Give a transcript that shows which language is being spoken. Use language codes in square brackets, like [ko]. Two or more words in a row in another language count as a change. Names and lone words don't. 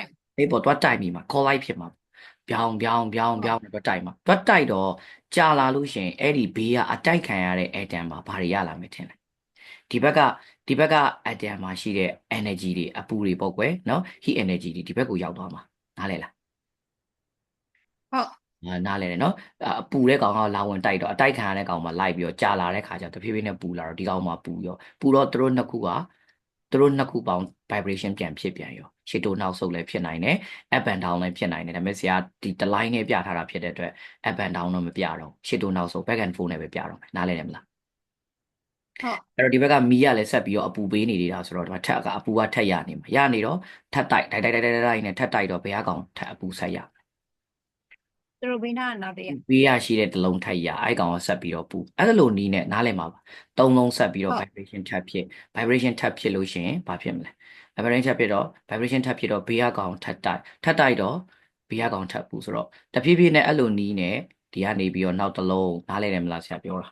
[my] အေးပေါ့တွားတိုက်မိမှာ collide ဖြစ်မှာပြောင်းတွားတိုက်မှာတွားတိုက်တော့ကြာလာလို့ရှိရင်အဲ့ဒီဘေးကအတိုက်ခံရတဲ့ atom မှာဘာတွေရလာမယ်ထင်လဲဒီဘက်က atom မှာရှိတဲ့ energy တွေအပူတွေပေါ့ကွယ်နော် [en] heat energy [my] တွေဒီဘက်ကိုရောက်သွားမှာနားလဲလား ဟုတ် နားလဲတယ်နော်အပူတဲ့ကောင်ကလာဝင်တိုက်တော့အတိုက်ခံရတဲ့ကောင်မှာလိုက်ပြီးတော့ကြာလာတဲ့ခါကျတဖြည်းဖြည်းနဲ့ပူလာတော့ဒီကောင်မှာပူတော့သူတို့နှစ်ခုကသူတို့နှစ်ခုပေါင်း vibration ပြန်ဖြစ်ပြန်ရောရှေ့တိုးနောက်ဆုတ်လည်းဖြစ်နိုင်တယ် [en] up and down [my] လည်းဖြစ်နိုင်တယ်ဒါပေမဲ့ဆရာဒီတစ် line နဲ့ပြထားတာဖြစ်တဲ့အတွက် [en] up and down [my] တော့မပြတော့ရှေ့တိုးနောက်ဆုတ် [en] back and forth [my] နဲ့ပဲပြတော့မယ်နားလည်တယ်မလား ဟုတ် အဲ့တော့ဒီဘက်ကမီးကလည်းဆက်ပြီးတော့အပူပေးနေနေတာဆိုတော့ဒီမှာထက်ကအပူကထက်ရနေမှာရနေတော့ထက်တိုက်နဲ့ထက်တိုက်တော့ဘယ်အကောင်ထက်အပူဆက်ရ သူတို့ဘေးနားနောက်တရ ဘေးရရှိတဲ့တစ်လုံးထက်ရအဲ့ကောင်ကဆက်ပြီးတော့ပူအဲ့ဒါလိုနီးနဲ့နားလည်မှာပါသုံးလုံးဆက်ပြီးတော့ vibration ထပ်ဖြစ် vibration ထပ်ဖြစ်လို့ရှိရင်ဘာဖြစ်မလဲ vibration ထပ်ဖြစ်တော့ vibration ထပ်ဖြစ်တော့ဘေးအကောင်ထက်တိုက်တော့ဘေးအကောင်ထပ်ပူဆိုတော့တဖြည်းဖြည်းနဲ့အဲ့လိုနီးနဲ့ဒီကနေပြီးတော့နောက်တစ်လုံးနားလည်တယ်မလားဆရာပြောတာ